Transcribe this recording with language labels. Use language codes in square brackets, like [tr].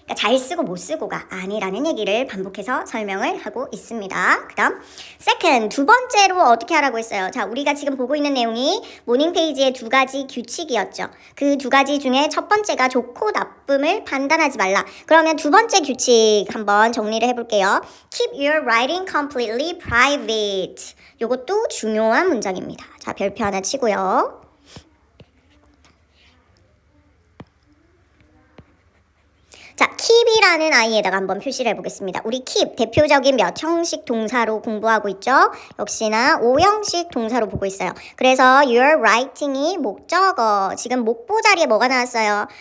[ko] 그러니까 잘 쓰고 못 쓰고가 아니라는 얘기를 반복해서 설명을 하고 있습니다. 그 다음 second, 두 번째로 어떻게 하라고 했어요? 자, 우리가 지금 보고 있는 내용이 모닝 페이지의 두 가지 규칙이었죠. 그 두 가지 중에 첫 번째가 좋고 나쁨을 판단하지 말라. 그러면 두 번째 규칙 한번 정리를 해볼게요. [en] Keep your writing completely private. [ko] 이것도 중요한 문장입니다. 자, 별표 하나 치고요. 자, keep이라는 아이에다가 한번 표시를 해보겠습니다. 우리 keep, 대표적인 몇 형식 동사로 공부하고 있죠? 역시나 5형식 동사로 보고 있어요. 그래서 [en] your writing [ko] 이 목적어, 지금 목보 자리에 뭐가 나왔어요?